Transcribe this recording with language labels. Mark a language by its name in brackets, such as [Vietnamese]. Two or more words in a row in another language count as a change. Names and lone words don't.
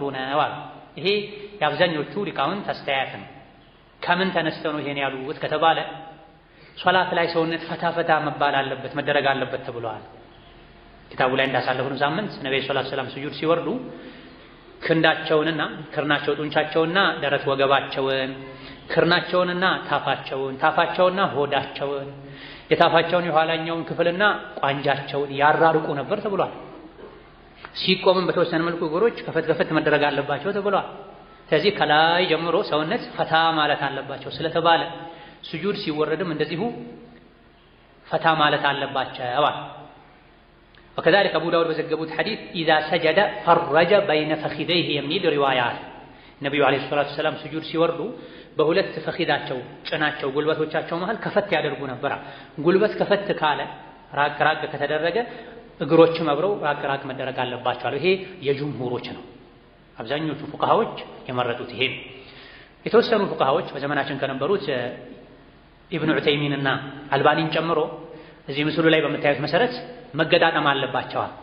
[Amharic] ነው። ይሄ የአብዛኞቹ ሊቃውንት አስተያየት ነው። ከምን ተነስተው ነው ይሄን ያሉት ከተባለ ሶላት ላይ ሰውነት ፈታ መባል አለበት መደረግ አለበት ተብሏል። ኪታቡ ላይ እንዳሳለፍነው ሳምንት ነብዩ [Arabic] صلى الله عليه وسلم [Amharic] ስጁድ ሲወርዱ ክንዳቸውንና ክርናቸው ጡንቻቸውንና ደረት ወገባቸውን ክርናቸውንና ታፋቸውንና ሆዳቸውን የታፋቸውን የኋላኛውን ክፍልና ቋንጃቸውን ያራርቁ ነበር ተብሏል። ሲቆምም በተወሰነ መልኩ እግሮች ከፈት መደረግ አለባቸው ተብሏል። ስለዚህ ከላይ ጀምሮ ሰውነት ፈታ ማለት አለባቸው ስለተባለ ስጁድ ሲወረድም እንደዚሁ ፈታ ማለት አለባቸው። [Arabic] وكذلك أبو داود [Amharic] በዘገቡት ሐዲስ [Arabic] إذا سجد فرج بين فخذيه [Amharic] የሚል ሪዋያ አለ። ነብዩ አለይሂ [Arabic] الصلاة والسلام [Amharic] ስጁድ ሲወርዱ በሁለት ፈኺዳቸው ጭናቸው ጉልበቶቻቸው መሃል ከፈት ያደርጉ ነበር። ጉልበት ከፈት ካለ ራቅ ከተደረገ እግሮችም አብረው ራቅ መደረግ አለባቸው። ይሄ የጅምሁሮች ነው። አብዛኞቹ ፉቃሃዎች የመረጡት ይሄ ነው። የተወሰኑ ፉቃሃዎች በዘመናችን ከነበሩት ኢብኑ ዑተይሚን እና አልባኒን ጨምሮ እዚህ ምስሉ ላይ በምታዩት መሰረት መገጣጠም አለባቸው።